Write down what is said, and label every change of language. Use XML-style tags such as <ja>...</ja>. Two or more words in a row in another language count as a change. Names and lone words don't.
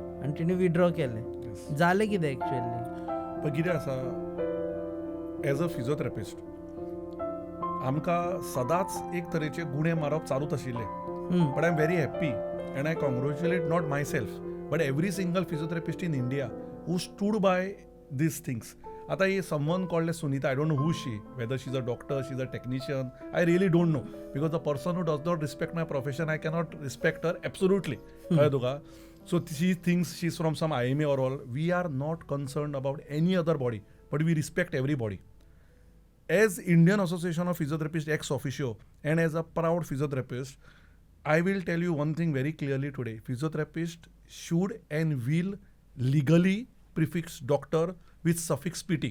<kok>आनी तिणें विड्रॉ केलें. जालें कितें एक्चुअली? पण कितें आसा,</kok> <en>as a physiotherapist</en> <kok>आमकां सदांच एक तरेचे गुणे मारप चालूच आशिल्ले.</kok> <en>but I am very happy and I congratulate not myself but every single physiotherapist in India who stood by these things. आता he someone called Sunita, I don't know who she, whether she is a doctor, she is a technician, I really don't know, because the person who does not respect my profession I cannot respect her absolutely.</en> <kok>कळ्ळें तुका?</kok> <en>so she thinks she is from some IMA or all. We are not concerned about any other body, but we respect every body. As Indian Association of Physiotherapists ex officio and as a proud physiotherapist, I will tell you one thing very clearly today. Physiotherapist should and will legally prefix doctor with suffix PT.</en>